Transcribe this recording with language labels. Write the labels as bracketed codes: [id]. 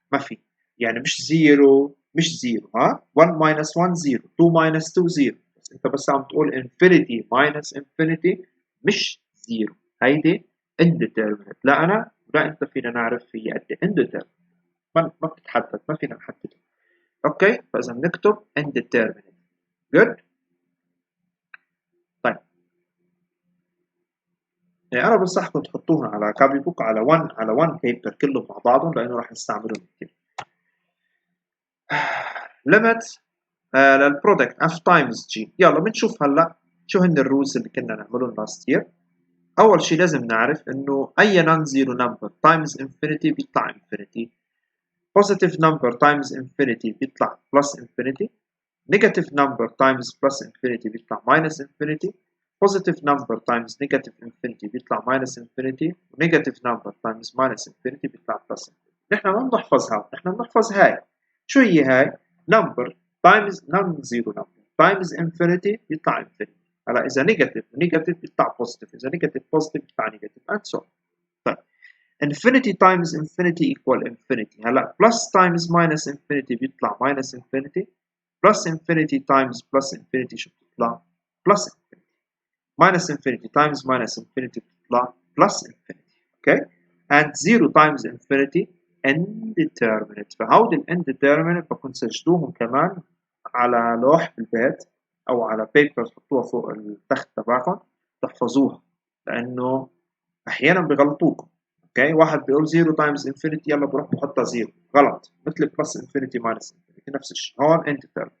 [ar] ما في يعني مش زيرو مش زيرو ها 1 minus 1 0 2 minus 2 0 بس انت بس عم تقول [en] infinity minus infinity [ar] مش زيرو هيدي [en] indeterminate [ar] لا انا ولا انت فينا نعرف هي قد ايه indeterminate ما بتتحدد ما فينا نحددها. اوكي فاذا بنكتب indeterminate. [en] good. [ar] طيب يعني انا بنصحكم تحطوهم على [en] copy book [ar] على 1 بيبر كلهم مع بعضهم لانه راح نستعملهم كثير. limit للبرودكت f تايمز g. يلا بنشوف هلا شو هن الرولز اللي كنا نعملهم [en] Last year. [ar] اول شيء لازم نعرف انه [en] Any non zero number times infinity بيطلع infinity, positive number times infinity بيطلع plus infinity، negative number times plus infinity بيطلع minus infinity، positive number times negative infinity بيطلع minus infinity، negative number times minus infinity بيطلع plus infinity. [ar] نحن ما بنحفظها، نحن بنحفظ هاي. شو هي هاي؟ [en] number times non-zero number times infinity بيطلع infinity. هلا إذا negative negative بيطلع positive، إذا negative positive بيطلع negative and so on. طيب infinity times infinity equal infinity. [ar] هلا [en] plus times minus infinity بيطلع minus infinity، plus infinity times plus infinity شو بتطلع؟ plus infinity. minus infinity times minus infinity بتطلع plus infinity. okay and 0 times infinity indeterminate. [ar] فهودي indeterminate بكون سجلوهم كمان على لوح بالبيت او على بيبر تحطوها فوق التخت تبعكم تحفظوها لانه احيانا بغلطوكم. اوكي واحد بيقول 0 تايمز انفينيتي يلا بروح بحطها 0 غلط، مثل [en] plus infinity minus infinity [ar] نفس الشيء هون انترفير.